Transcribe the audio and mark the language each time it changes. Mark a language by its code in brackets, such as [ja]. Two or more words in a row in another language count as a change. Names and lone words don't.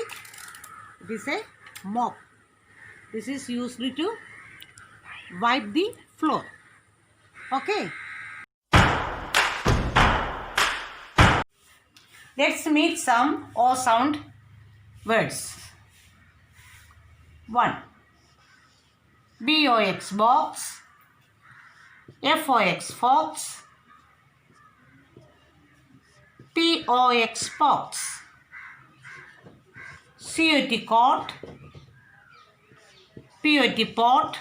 [en] It is a mop. This is used to wipe the floor. Okay. Let's meet some O sound words. 1. B-O-X box. F-O-X fox. P-O-X pox. C-O-T cot. P-O-T pot.